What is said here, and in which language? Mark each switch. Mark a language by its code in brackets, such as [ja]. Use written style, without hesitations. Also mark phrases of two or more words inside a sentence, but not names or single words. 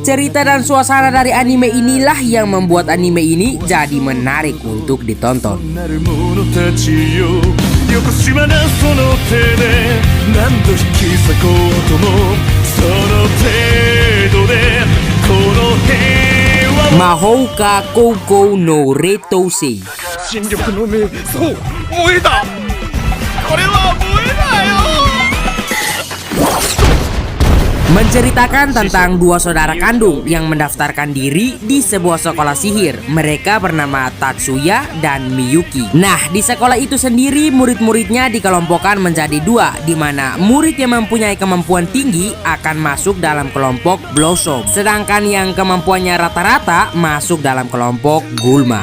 [id] Cerita dan suasana dari anime inilah yang membuat anime ini jadi menarik untuk ditonton. Mahouka Koukou no Retousei. [ja] 新緑の目、そう、燃えた。これは燃えだよ。 [id] Menceritakan tentang dua saudara kandung yang mendaftarkan diri di sebuah sekolah sihir. Mereka bernama Tatsuya dan Miyuki. Nah, di sekolah itu sendiri murid-muridnya dikelompokkan menjadi dua, di mana murid yang mempunyai kemampuan tinggi akan masuk dalam kelompok Blossom, sedangkan yang kemampuannya rata-rata masuk dalam kelompok Gulma.